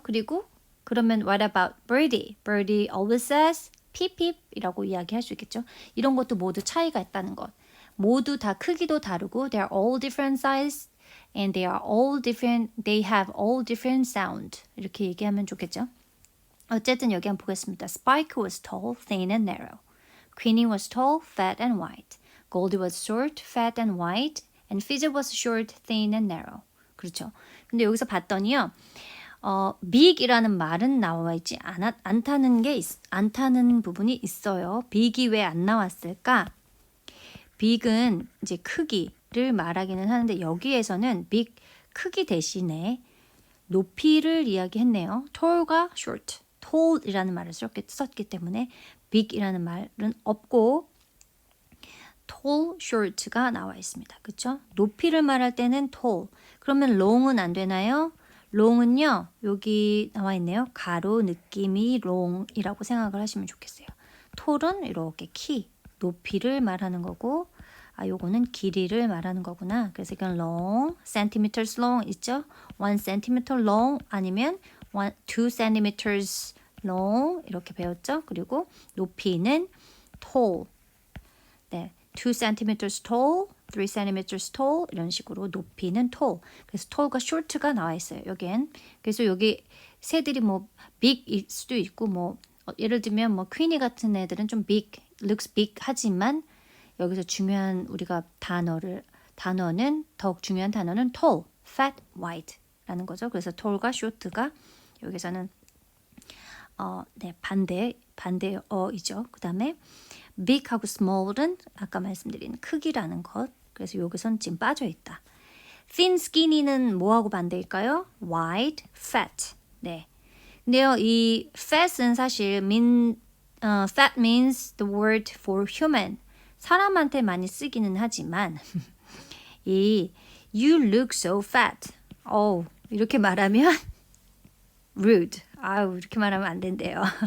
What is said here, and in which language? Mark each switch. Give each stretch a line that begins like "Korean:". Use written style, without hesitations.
Korean: 그리고 그러면
English: what about Birdie? Birdie always says peep peep
Korean: 이라고 이야기할 수 있겠죠. 이런 것도 모두 차이가 있다는 것. 모두 다 크기도 다르고
English: they're all different size and they are all different. They have all different sound.
Korean: 이렇게 얘기하면 좋겠죠. 어쨌든 여기 한번 보겠습니다.
English: Spike was tall, thin and narrow. Queenie was tall, fat and white. Goldie was short, fat and white. And Fizz was short, thin and narrow.
Korean: 그렇죠. 근데 여기서 봤더니요. big이라는 말은 나와 있지 않다는 부분이 있어요. big이 왜 안 나왔을까? big은 이제 크기를 말하기는 하는데 여기에서는 big 크기 대신에 높이를 이야기했네요. tall과 short, tall이라는 말을 썼기 때문에 big이라는 말은 없고 tall, short가 나와 있습니다. 그렇죠? 높이를 말할 때는 tall. 그러면 long은 안 되나요? long은요. 여기 나와 있네요. 가로 느낌이 long이라고 생각을 하시면 좋겠어요. tall은 이렇게 키, 높이를 말하는 거고 요거는 길이를 말하는 거구나. 그래서 이건 long, centimeters long 있죠?
English: 1 centimeter long 아니면 2 centimeters long
Korean: 이렇게 배웠죠? 그리고 높이는 tall. 네.
English: 2 centimeters tall, 3 centimeters tall
Korean: 이런 식으로 높이는
English: tall.
Korean: 그래서 tall과 short가 나와 있어요. 여기엔. 그래서 여기 새들이 뭐 big일 수도 있고 뭐 예를 들면 뭐 퀸이 같은 애들은 좀 big,
English: looks big
Korean: 하지만 여기서 중요한 우리가 단어는 더욱 중요한 단어는 tall, fat, white라는 거죠. 그래서 tall과 short가 여기서는 네, 반대어이죠. 그다음에 big하고 small은 아까 말씀드린 크기라는 것. 그래서 여기선 지금 빠져 있다. thin, skinny는 뭐하고 반대일까요?
English: wide, fat. 네.
Korean: 근데요, 이
English: fat은 사실 fat means the word for human.
Korean: 사람한테 많이 쓰기는 하지만 이
English: you look so fat.
Korean: 이렇게 말하면 rude. 이렇게 말하면 안 된대요.